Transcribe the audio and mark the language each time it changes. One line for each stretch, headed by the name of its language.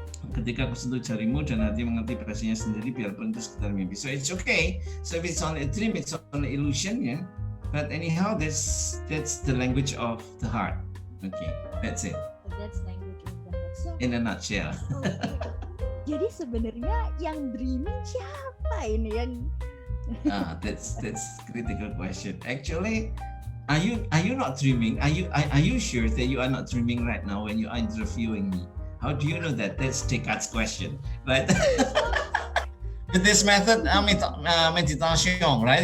Indonesian: Ketika aku sentuh jarimu dan hati mengerti bahasanya sendiri, biarpun itu sekedar mimpi.
English: So it's okay. So if it's only a dream, it's only illusion, yeah. But anyhow, that's the language of the heart. Okay, that's it. That's language of the heart. So, in a nutshell. Okay.
Indonesian: Jadi sebenarnya yang dreaming siapa ini yang?
English: That's critical question. Actually, are you not dreaming? Are you sure that you are not dreaming right now when you are interviewing me? How do you know that? That's Descartes' question, right? With this method, meditation, right?